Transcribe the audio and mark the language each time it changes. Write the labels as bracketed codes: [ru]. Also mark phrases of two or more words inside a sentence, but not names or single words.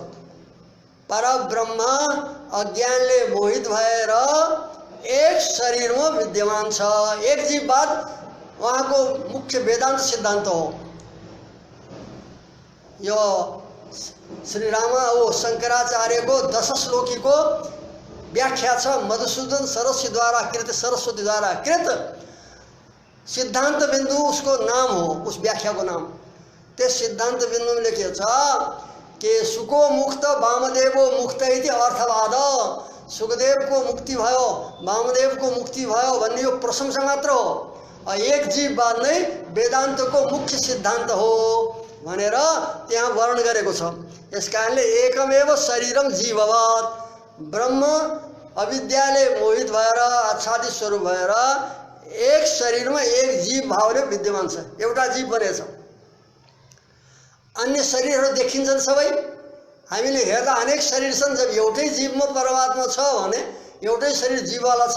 [ne] परब्रह्म अज्ञानले मोहित भएर एक शरीरमा विद्यमान छ। एक जीववाद उहाँको मुख्य वेदान्त सिद्धान्त हो। यो श्री शंकराचार्यको 10 श्लोकीको व्याख्या छ। मधुसूदन सरस्वतीद्वारा कृत सिद्धांत बिंदु उसको नाम हो, उस व्याख्या को नाम। ते सिद्धांत बिंदु में लेखिएको छ कि [sa] सुको मुक्त वामदेवो मुक्त इति अर्थवाद। [ne] सुखदेव को मुक्ति भयो, वामदेव को मुक्ति भयो भन्ने यो प्रशंसा मात्र हो। एक जीववाद नै वेदांत को मुख्य सिद्धांत हो भनेर त्यहाँ वर्णन गरेको छ। यसकारणले एकमेव शरीरम जीववाद, ब्रह्म अविद्याले मोहित भएर आच्छादित स्वरूप भएर एक शरीरमा एक जीव भावले विद्यमान छ। एउटा जीव बनेछ। अन्य शरीरहरू देखिन्छन् सबै। हामीले हेर्दा अनेक शरीर छन्। जब एउटै जीवमा परमात्मा छ भने एउटै शरीर जीववाला छ।